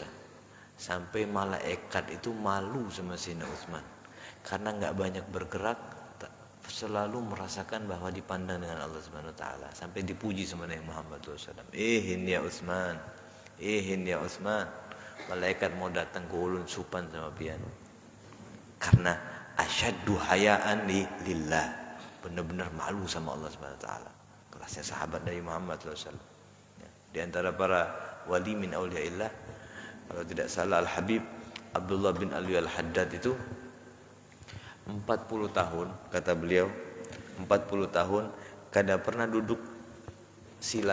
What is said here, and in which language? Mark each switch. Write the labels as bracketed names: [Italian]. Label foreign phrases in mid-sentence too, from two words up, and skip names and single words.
[Indonesian] Sampai malaikat itu malu sama Sayyidina Utsman. Karena enggak banyak bergerak, selalu merasakan bahwa dipandang dengan Allah [Arabic] سبحانه وتعالى, [Indonesian] sampai dipuji sama Nabi Muhammad SAW. Ihin ya Utsman, ihin ya Utsman. [Banjar] Malaikat mau datang ke ulun supan sama pian. Karena [Arabic] أشد حياء لله, [Indonesian] benar-benar malu sama Allah [Arabic] سبحانه وتعالى. [Banjar] Kelasnya sahabat Nabi Muhammad SAW. Di antara para wali [Arabic] من أولياء الله, [Banjar] kalau tidak salah Al-Habib Abdullah bin Ali Al-Haddad itu 40 tahun, kata beliau, 40 tahun kada pernah duduk sila.